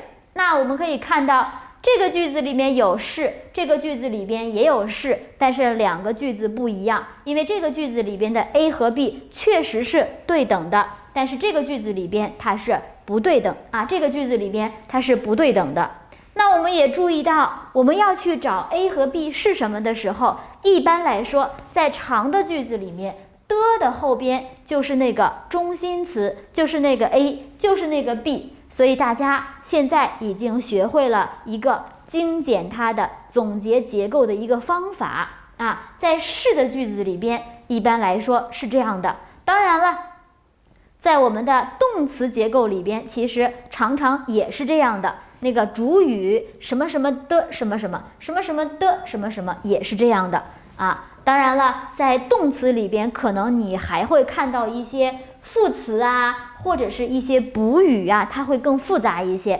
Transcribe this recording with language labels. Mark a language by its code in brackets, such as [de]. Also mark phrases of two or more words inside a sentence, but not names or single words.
[zh] 那我們可以看到，這個句子裡面有是，這個句子裡邊也有是，但是兩個句子不一樣，因為這個句子裡邊的 A 和 B 確實是對等的，但是這個句子裡邊它是不對等啊，這個句子裡邊它是不對等的。那我們也注意到，我們要去找 A 和 B 是什麼的時候，一般來說，在長的句子裡面的後邊就是那個中心詞，就是那個 A，就是那個 B， 所以大家現在已經學會了一個精簡它的總結結構的一個方法啊。在是的句子裡邊，一般來說是這樣的。當然了，在我們的動詞結構裡邊，其實常常也是這樣的。那個主語什麼什麼的什麼什麼什麼什麼的什麼什麼也是這樣的啊。當然了，在動詞裡邊，可能你還會看到一些副詞啊，或者是一些補語啊，它会更複雜一些。